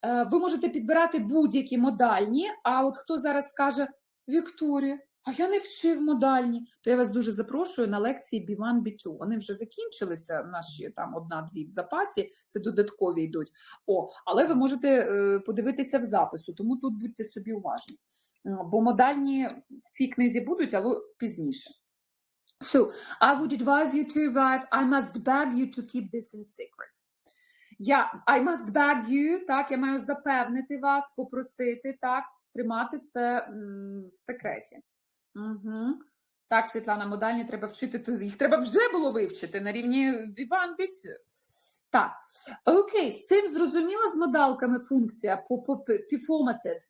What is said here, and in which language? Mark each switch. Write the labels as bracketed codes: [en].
[uk] Ви можете підбирати будь-які модальні, а от хто зараз скаже, Вікторія, а я не вчив модальні, то я вас дуже запрошую на лекції B1, B2. Вони вже закінчилися, у нас ще там 1-2 в запасі, це додаткові йдуть. Але ви можете подивитися в запису, тому тут будьте собі уважні. Бо модальні в цій книзі будуть, але пізніше. [en] So, I would advise you to arrive. I must beg you to keep this in secret. I must beg you, [uk] так, я маю запевнити вас, попросити, так, тримати це в секреті. Угу. Так, Світлана, модальні треба вчити, їх треба вже було вивчити на рівні B1, B2. Так, окей, з цим зрозуміла з модалками функція по Performatives.